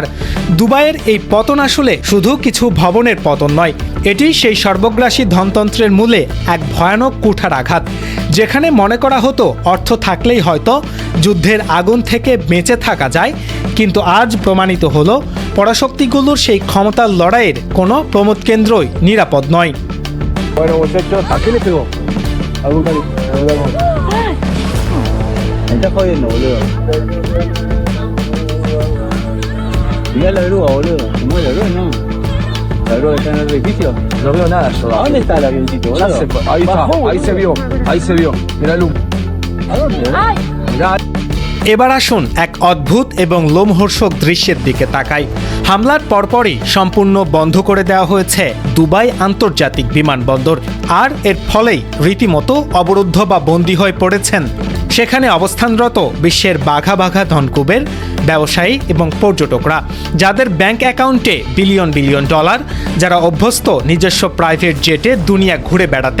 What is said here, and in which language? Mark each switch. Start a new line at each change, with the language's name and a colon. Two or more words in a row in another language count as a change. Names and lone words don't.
Bangla: দুবাইয়ের এই পতন আসলে শুধু কিছু ভবনের পতন নয়, এটি সেই সর্বগ্রাসী ধনতন্ত্রের মূলে এক ভয়ানক কুঠার আঘাত। যেখানে মনে করা হতো অর্থ থাকলেই হয়তো যুদ্ধের আগুন থেকে বেঁচে থাকা যায়, কিন্তু আজ প্রমাণিত হলো পরাশক্তিগুলোর সেই ক্ষমতার লড়াইয়ের কোনো প্রমোদ কেন্দ্রই নিরাপদ নয়।
Spanish: está jodiendo, boludo. Mirá la grúa, boludo. ¿Se mueve la grúa? No. ¿La grúa que está en el edificio? No veo nada yo. ¿A dónde está el avioncito, boludo? Ahí está, ahí se vio. Mirá el humo. ¿A dónde? Mirá.
Bangla: এবার আসুন এক অদ্ভুত এবং লোমহর্ষক দৃশ্যের দিকে তাকাই। হামলার পরপরই সম্পূর্ণ বন্ধ করে দেওয়া হয়েছে দুবাই আন্তর্জাতিক বিমানবন্দর, আর এর ফলেই রীতিমতো অবরুদ্ধ বা বন্দী হয়ে পড়েছেন সেখানে অবস্থানরত বিশ্বের বাঘা বাঘা ধনকুবের, ব্যবসায়ী এবং পর্যটকরা, যাদের ব্যাংক অ্যাকাউন্টে বিলিয়ন বিলিয়ন ডলার, যারা অভ্যস্ত নিজস্ব প্রাইভেট জেটে দুনিয়া ঘুরে বেড়াতে।